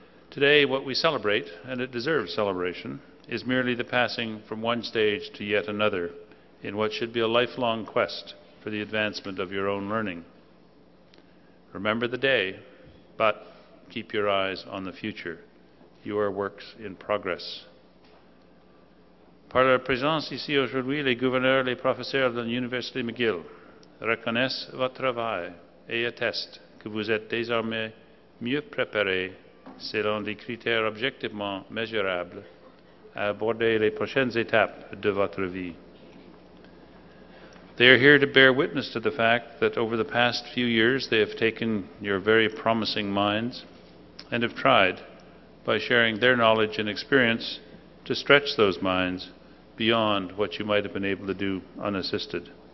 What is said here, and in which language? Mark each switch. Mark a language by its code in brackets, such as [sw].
[en] Today, what we celebrate, and it deserves celebration, is merely the passing from one stage to yet another in what should be a lifelong quest for the advancement of your own learning. Remember the day, but keep your eyes on the future. You are works in progress. [fr] Par leur présence ici aujourd'hui, les gouverneurs, les professeurs de l'Université McGill reconnaissent votre travail et attestent que vous êtes désormais mieux préparés selon des critères objectivement mesurables à aborder les prochaines étapes de votre vie. [en] They are here to bear witness to the fact that over the past few years they have taken your very promising minds and have tried, by sharing their knowledge and experience, to stretch those minds beyond what you might have been able to do unassisted.